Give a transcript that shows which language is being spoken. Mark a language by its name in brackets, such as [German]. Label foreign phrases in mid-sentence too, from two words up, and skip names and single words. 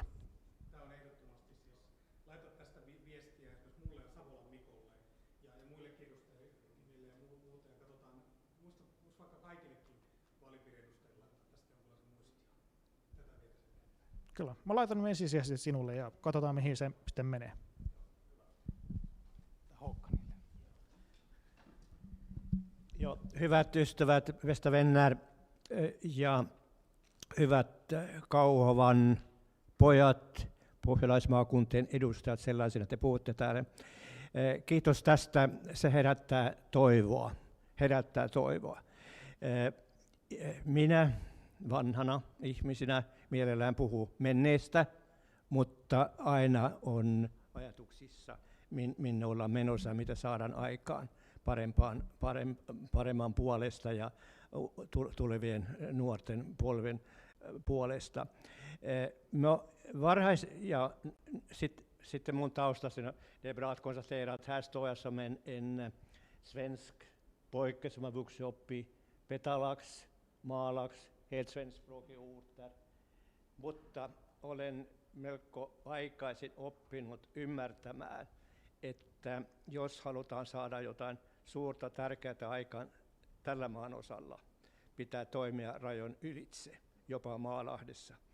[Finnish] Tämä on ehdottomasti siis, laita tästä viestiä esimerkiksi mulle ja Savolan Mikolle ja muillekin edustajille ja muuta, ja katsotaan, muista vaikka kaikillekin vaalipiiriedustajille laittaa tästä jonkinlaisen muistia. Tätä vietäisiin eteenpäin. Kyllä, mä laitan ne ensisijaisesti sinulle ja katsotaan mihin se sitten menee. Jo, hyvät ystävät, [Swedish] bästa vänner [Finnish] ja hyvät Kauhavan pojat, pohjalaismaakuntien edustajat sellaisina, te puhutte täällä. Kiitos tästä, se herättää toivoa. Minä vanhana ihmisenä mielellään puhun menneestä, mutta aina on ajatuksissa, minne ollaan menossa, mitä saadaan aikaan paremman puolesta ja tulevien nuorten polven puolesta. No, ja sitten mun taustasi, [Swedish] det är bra att konstatera att här står jag som en svensk pojke som har vuxit upp i Petalax, Malax, helt svenskspråkiga orter. [Finnish] Mutta olen melko aikaisin oppinut ymmärtämään, että jos halutaan saada jotain suurta tärkeää aikaan tällä maan osalla, pitää toimia rajon ylitse, jopa Maalahdessa.